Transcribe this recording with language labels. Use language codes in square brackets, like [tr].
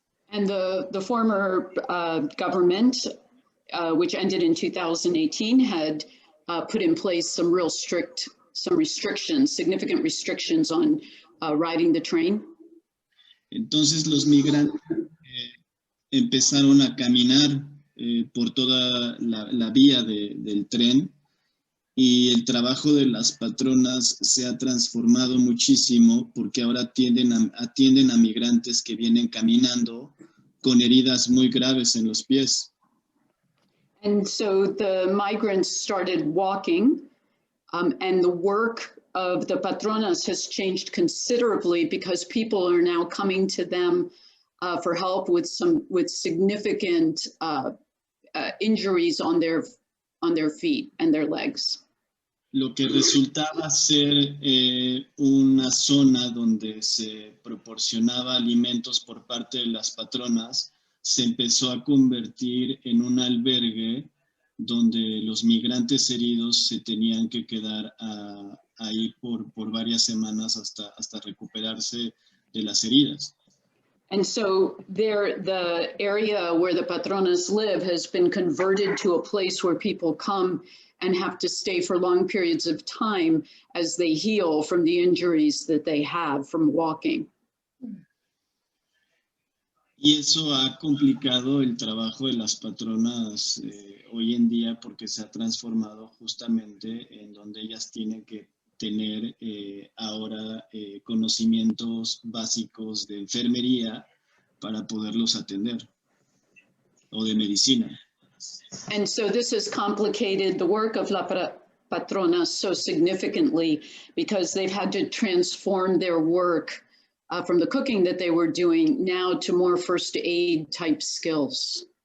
[en] And the former government, which ended in 2018, had put in place some restrictions, significant restrictions on riding the train. [es] Entonces los migrantes empezaron a caminar por toda la vía del tren, y el trabajo de las patronas se ha transformado muchísimo porque ahora atienden a migrantes que vienen caminando con heridas muy graves en los pies. [en] And so the migrants started walking, and the work of the patronas has changed considerably because people are now coming to them for help with significant injuries on their feet and their legs. [es] Lo que resultaba ser una zona donde se proporcionaba alimentos por parte de las patronas, se empezó a convertir en un albergue donde los migrantes heridos se tenían que quedar ahí por varias semanas hasta recuperarse de las heridas. [en] And so the area where the patronas live has been converted to a place where people come and have to stay for long periods of time as they heal from the injuries that they have from walking. [es] Y eso ha complicado el trabajo de las patronas hoy en día porque se ha transformado justamente en donde ellas tienen que tener ahora conocimientos básicos de enfermería para poderlos atender, o de medicina. [en] And so this has complicated the work of La Patrona so significantly because they've had to transform their work from the cooking that they were doing now to more first aid type skills.